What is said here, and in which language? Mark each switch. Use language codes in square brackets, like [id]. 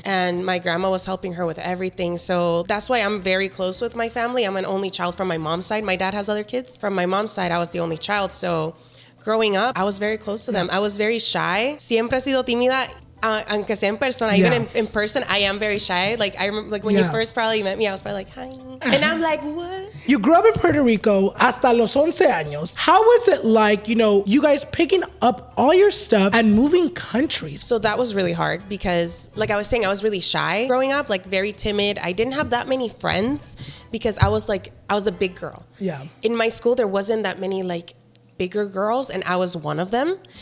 [en] And my grandma was helping her with everything. So that's why I'm very close with my family. I'm an only child from my mom's side. My dad has other kids. From my mom's side, I was the only child. So growing up, I was very close to them. I was very shy. [es] Siempre he sido tímida. Aunque sea en persona, [en] even in person, I am very shy. Like I remember, like when you first probably met me, I was probably like, hi. And I'm like, what? You grew up in Puerto Rico [es] hasta los 11 años. [en] How was it like, you guys picking up all your stuff and moving countries? So that was really hard because like I was saying, I was really shy growing up, like very timid. I didn't have that many friends because I was the big girl. Yeah. In my school, there wasn't that many like bigger girls, and I was one of them.